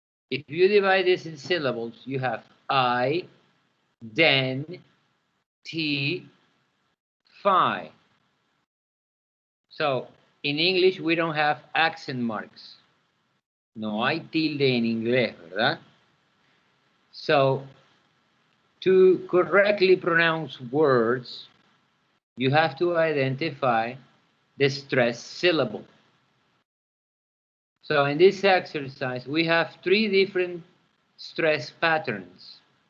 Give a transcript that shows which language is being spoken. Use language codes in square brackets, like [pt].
[en] If you divide this in syllables, you have I, then, T, Fi. So in English, we don't have accent marks. [es] No hay tilde en inglés, ¿verdad? [en] So to correctly pronounce words, you have to identify the stress syllable. So in this exercise, we have 3 different stress patterns.